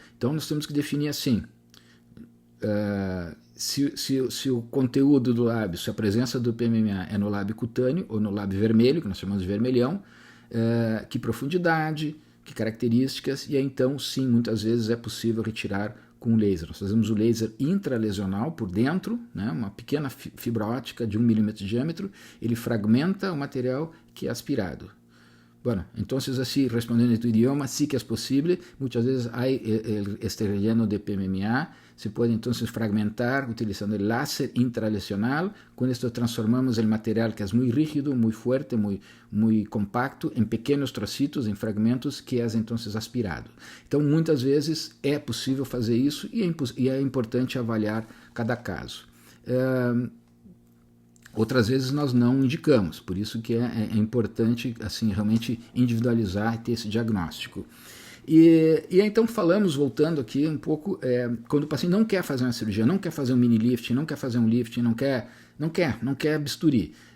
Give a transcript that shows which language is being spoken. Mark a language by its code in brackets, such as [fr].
[pt] Então nós temos que definir assim, se o conteúdo do lábio, se a presença do PMMA é no lábio cutâneo ou no lábio vermelho, que nós chamamos de vermelhão, que profundidade, que características, e aí então sim, muitas vezes é possível retirar com laser. Nós fazemos o laser intralesional por dentro, né, uma pequena fibra óptica de 1 milímetro de diâmetro, ele fragmenta o material que é aspirado. [es] Bueno, entonces así, respondiendo en tu idioma, sí que es posible. Muchas veces hay este relleno de PMMA. Se puede entonces fragmentar utilizando el láser intralesional. Con esto transformamos el material que es muy rígido, muy fuerte, muy compacto, en pequenos trocitos, [pt] em fragmentos, que é [es] entonces aspirado. [pt] Então, muitas vezes é possível fazer isso e é importante avaliar cada caso. Outras vezes nós não indicamos, por isso que é importante assim, realmente individualizar e ter esse diagnóstico. E então falamos, voltando aqui um pouco, quando o paciente não quer fazer uma cirurgia, não quer fazer um mini lifting, não quer fazer um lifting, não quer bisturi.